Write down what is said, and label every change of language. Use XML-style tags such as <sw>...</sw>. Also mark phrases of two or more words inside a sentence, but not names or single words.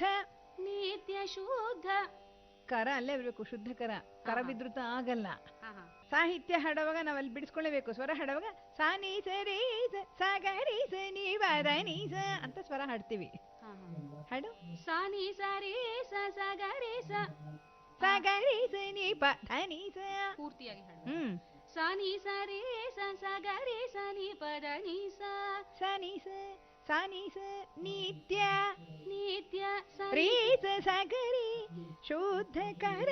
<kn>ನಿತ್ಯ ಶುದ್ಧ. ಕರ ಅಲ್ಲೇ ಇರಬೇಕು, ಶುದ್ಧ ಕರ. ಕರ ವಿದ್ರುತ ಆಗಲ್ಲ. ಹಾ ಹಾ ಸಾಹಿತ್ಯ ಹಾಡುವಾಗ ನಾವಲ್ಲಿ ಬಿಡಿಸ್ಕೊಳ್ಳೇಬೇಕು. ಸ್ವರ ಹಾಡುವಾಗ ಸಾನಿ ಸರಿ ಸ ಸಗರಿ ಸ ನಿ ವದ ನಿ ಸ ಅಂತ ಸ್ವರ ಹಾಡ್ತೀವಿ. ಹಾ ಹಾಡು. ಸಾನಿ ಸರಿ ಸ ಸಗರಿ ಸ ಸಗರಿ ಸ ನಿ ಪ ಧ ನಿ ಸ. ಪೂರ್ತಿಯಾಗಿ ಹಾಡು. ಹ್ಮ್. ಸಾನಿ ಸರಿ ಸ ಸಗರಿ ಸ ನಿ ಪದ ನಿ ಸ ಸಾನಿ ಸ ಸಾನಿ ಸ ನಿತ್ಯ ನಿತ್ಯ ರೀ ಸ ಸಗರಿ ಶುದ್ಧ ಕರ.</kn>